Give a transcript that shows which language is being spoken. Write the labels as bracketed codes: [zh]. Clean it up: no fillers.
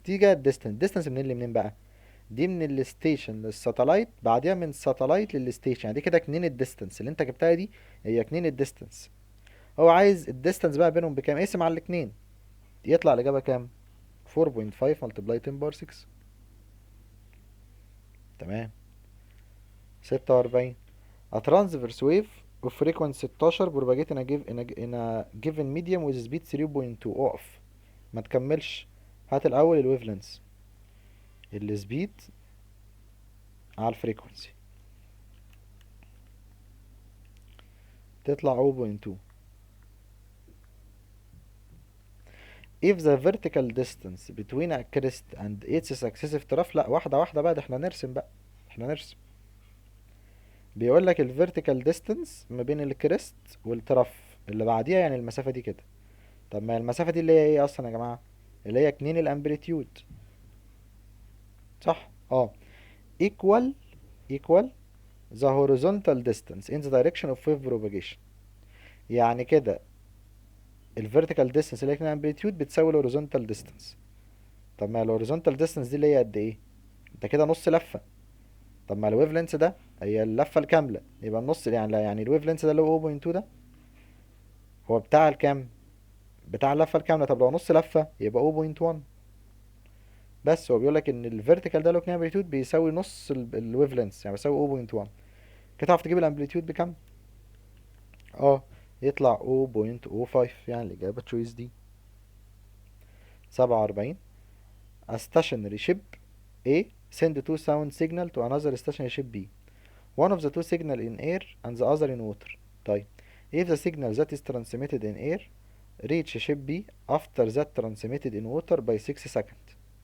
[ar] تيجي الديستانس منين لمنين بقى؟ دي من الستيشن للساتلايت، بعديها من الساتلايت للستيشن، يعني دي كده كنين الديستانس اللي انت جبتها دي، هي كنين الديستانس. هو عايز الديستانس بقى بينهم بكام، اقسم على الاتنين يطلع الإجابة كام؟ 4.5 multiply 10 باور 6. تمام. 46. [en] A transverse wave of frequency 16 propagate in a given medium with speed 3.2. [ar] اقف ما تكملش، هات الأول الويف لينس، السبيد على الفريكونسي تطلع 0.2. [en] if the vertical distance between a crest and its successive trough. [ar] لا واحدة واحدة بقى، ده احنا نرسم بقى، احنا نرسم. بيقول لك الفيرتيكال ديستانس ما بين الكريست والترف اللي بعديها، يعني المسافة دي كده. طب ما المسافة دي اللي هي ايه اصلا يا جماعة؟ اللي هي 2 الامبليتيود، صح؟ اه. [en] equal equal the horizontal distance in the direction of wave propagation. [ar] يعني كده الفيرتيكال ديستانس اللي هي 2 امبليتيود بتساوي الهوريزونتال ديستانس. طب ما الهوريزونتال ديستانس دي اللي هي قد ايه؟ انت كده نص لفة. طب ما الويف لينس ده هي اللفة الكاملة، يبقى النص يعني، لا يعني الويف لينس ده اللي هو 0.2 ده هو بتاع الكام؟ بتاع اللفة الكاملة. طب لو نص لفة يبقى 0.1. بس هو بيقول لك ان الفيرتيكال ده لو كان امبليتيود بيساوي نص الويف لينس، يعني بيساوي 0.1. كده تعرف تجيب الامبليتيود بكام؟ اه يطلع 0.05، يعني الإجابة تشويس دي. 47. [en] A stationary ship A send two sound signal to another stationary ship B. One of the two signal in air and the other in water. طيب if the signal that is transmitted in air reach ship B after that transmitted in water by 6 seconds.